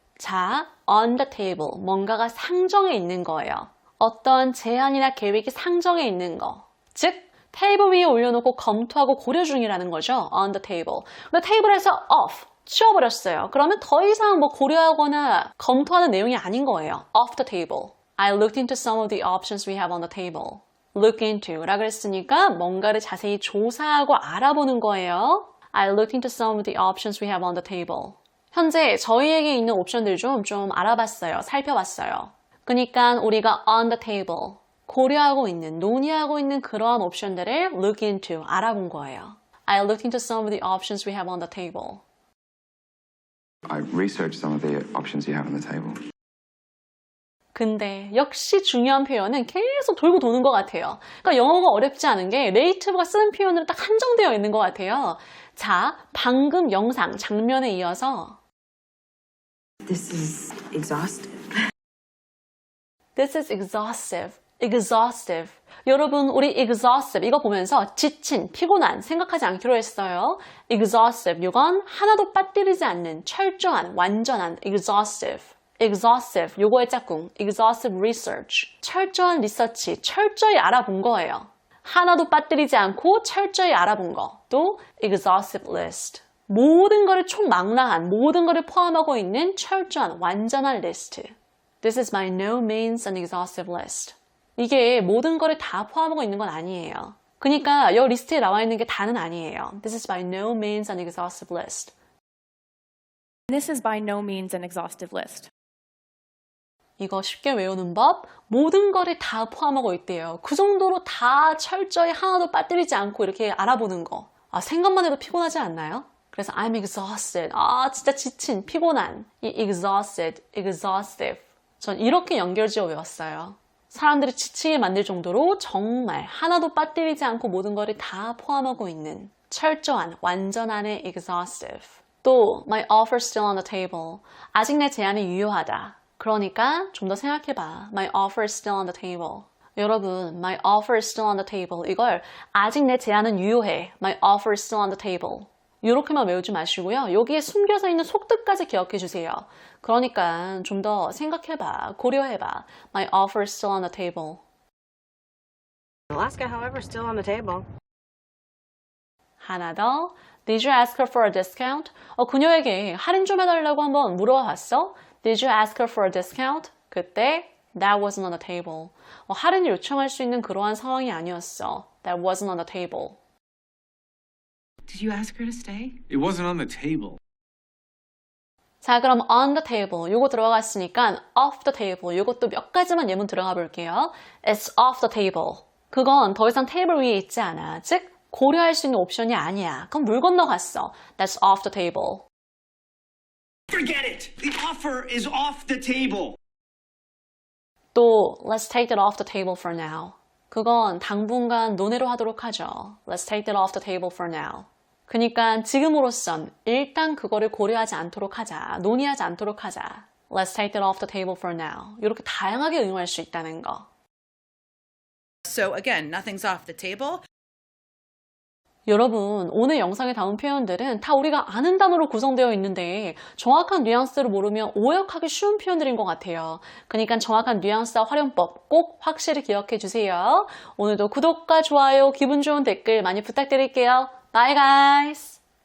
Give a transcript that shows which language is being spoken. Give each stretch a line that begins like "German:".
Korean: 자, on the table, 뭔가가 상정해 있는 거예요. 어떤 제안이나 계획이 상정해 있는 거. 즉, 테이블 위에 올려놓고 검토하고 고려 중이라는 거죠.
English: on the table.
Korean: 근데 테이블에서 off, 치워버렸어요. 그러면 더 이상 뭐 고려하거나 검토하는 내용이 아닌 거예요.
English: off the table. I looked into some of the options we have on the table.
Korean: look into 라 그랬으니까 뭔가를 자세히 조사하고 알아보는 거예요.
English: I looked into some of the options we have on the table.
Korean: 현재 저희에게 있는 옵션들 좀 알아봤어요. 살펴봤어요. 그러니까 우리가 on the table, 고려하고 있는, 논의하고 있는 그러한 옵션들을 look into, 알아본 거예요.
English: I looked into some of the options we have on the table. I researched some of the options you have on the table.
Korean: 근데 역시 중요한 표현은 계속 돌고 도는 것 같아요. 그러니까 영어가 어렵지 않은 게 네이티브가 쓰는 표현으로 딱 한정되어 있는 것 같아요. 자, 방금 영상, 장면에 이어서
English: This is exhaustive. This is exhaustive. exhaustive.
Korean: 여러분, 우리 exhaustive 이거 보면서 지친, 피곤한 생각하지 않기로 했어요.
English: exhaustive.
Korean: 이건 하나도 빠뜨리지 않는 철저한, 완전한 exhaustive.
English: exhaustive. 요거의 짝꿍. exhaustive research.
Korean: 철저한 리서치, 철저히 알아본 거예요. 하나도 빠뜨리지 않고 철저히 알아본 거.
English: 또 exhaustive list.
Korean: 모든 거를 총망라한, 모든 거를 포함하고 있는 철저한, 완전한 리스트.
English: This is by no means an exhaustive list.
Korean: 이게 모든 거를 다 포함하고 있는 건 아니에요. 그러니까 이 리스트에 나와 있는 게 다는 아니에요.
English: This is by no means an exhaustive list. This is by no means an exhaustive list.
Korean: 이거 쉽게 외우는 법, 모든 거를 다 포함하고 있대요. 그 정도로 다 철저히 하나도 빠뜨리지 않고 이렇게 알아보는 거. 생각만 해도 피곤하지 않나요?
English: 그래서 I'm exhausted.
Korean: 진짜 지친, 피곤한. 이 exhausted, exhaustive. 전 이렇게 연결지어 외웠어요. 사람들이 지치게 만들 정도로 정말 하나도 빠뜨리지 않고 모든 거를 다 포함하고 있는 철저한, 완전한의 exhaustive.
English: 또 my offer's still on the table.
Korean: 아직 내 제안이 유효하다. 그러니까 좀 더 생각해봐.
English: My offer is still on the table. 여러분, my offer is still on the table.
Korean: 이걸 아직 내 제안은 유효해.
English: My offer is still on the table.
Korean: 이렇게만 외우지 마시고요. 여기에 숨겨져 있는 속뜻까지 기억해 주세요. 그러니까 좀 더 생각해봐. 고려해봐.
English: My offer is still on the table. Alaska, however, is still on the table.
Korean: 하나 더.
English: Did you ask her for a discount?
Korean: 그녀에게 할인 좀 해달라고 한번 물어봐 봤어?
English: Did you ask her for a discount? 그때 That wasn't on the table.
Korean: 할인을 요청할 수 있는 그러한 상황이 아니었어.
English: That wasn't on the table. Did you ask her to stay? It wasn't on the table.
Korean: 자, 그럼 on the table 요거 들어갔으니까 off the table 요것도 몇 가지만 예문 들어가 볼게요.
English: It's off the table.
Korean: 그건 더 이상 테이블 위에 있지 않아. 즉, 고려할 수 있는 옵션이 아니야. 그럼 물 건너갔어.
English: That's off the table. Forget it! The offer is off the table! 또 let's take that off the table for now.
Korean: 그건 당분간 논외로 하도록 하죠.
English: Let's take that off the table for now.
Korean: 그러니까 지금으로선 일단 그거를 고려하지 않도록 하자. 논의하지 않도록 하자.
English: Let's take that off the table for now.
Korean: 이렇게 다양하게 응용할 수 있다는 거.
English: So again, nothing's off the table.
Korean: 여러분, 오늘 영상에 담은 표현들은 다 우리가 아는 단어로 구성되어 있는데 정확한 뉘앙스를 모르면 오역하기 쉬운 표현들인 것 같아요. 그러니까 정확한 뉘앙스와 활용법 꼭 확실히 기억해 주세요. 오늘도 구독과 좋아요, 기분 좋은 댓글 많이 부탁드릴게요.
English: Bye guys!